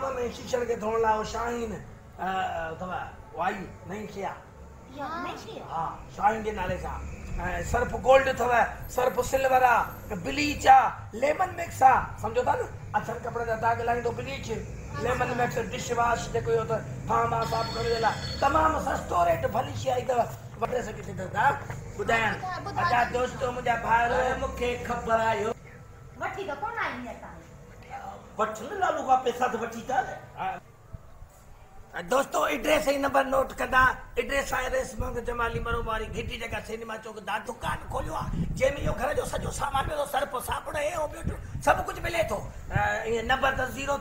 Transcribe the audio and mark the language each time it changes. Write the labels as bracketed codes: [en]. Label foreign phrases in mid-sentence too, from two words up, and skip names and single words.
[sd] में शीशनि खे धोअण लाइ शाहीन अथव वाई नई शइ आहे हा शाहीन जे नाले सां सर्फ गोल्ड अथव सर्फ सिल्वर आहे ब्लीच आहे लेमन मिक्स आहे सम्झो था न अछनि कपिड़े जा दाग लाहींदो ब्लीच लेमन मिक्स डिश वॉश जेको इहो त थाम आहे साफ़ करण जे लाइ तमामु सस्तो रेट भली शइ आई अथव वठे सघे थी दादा ॿुधायां अच्छा दोस्तो मुंहिंजा भाउर मूंखे ख़बर आहे वठी त कोन आई असां वठ न लालू खां पैसा त वठी था दोस्तो एड्रेस ही नंबर नोट कंदा एड्रेस आहे रेशम जमाली मरूम वारी घिटी जगह सिनेमा चौक दा दुकान खोलियो आहे जंहिंमें इहो घर जो सॼो सामान मिलंदो सर्फ साबुण हे हो ॿियो सभु कुझु मिले थो इहे नंबर त